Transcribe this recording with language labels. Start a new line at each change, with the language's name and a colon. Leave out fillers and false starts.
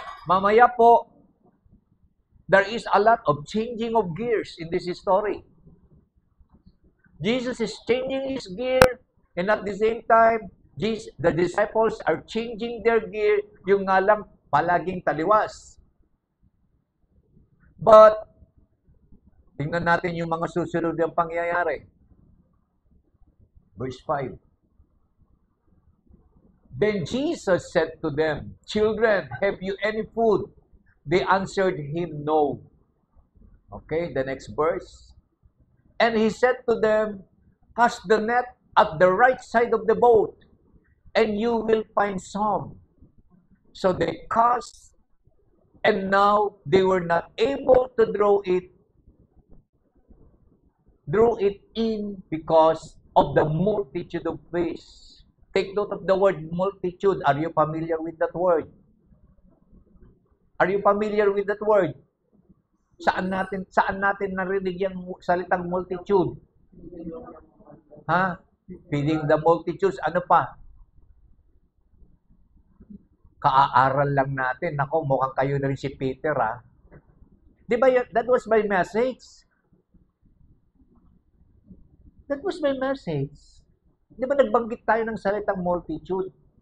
Filipino: Mamaya po,
English: there is a lot of changing of gears in this story. Jesus is changing his gear, and at the same time, the disciples are changing their gear,
Filipino: yung nga lang palaging taliwas. But, tingnan natin yung mga susunod ng pangyayari.
English: Verse 5. Then Jesus said to them, children, have you any food? They answered him, no. Okay, the next verse. And he said to them, cast the net at the right side of the boat, and you will find some. So they cast, and now they were not able to draw it in because of the multitude of fish. Take note of the word multitude. Are you familiar with that word? Are you familiar with that word?
Filipino: Saan natin narinig yung salitang multitude? Ha?
English: Feeding the multitudes.
Filipino: Ano pa? Kaaaral lang natin. Nako, mukhang kayo na rin si Peter, ha? Di ba,
English: that was my message. That was my message.
Filipino: Di ba nagbanggit tayo ng salitang multitude?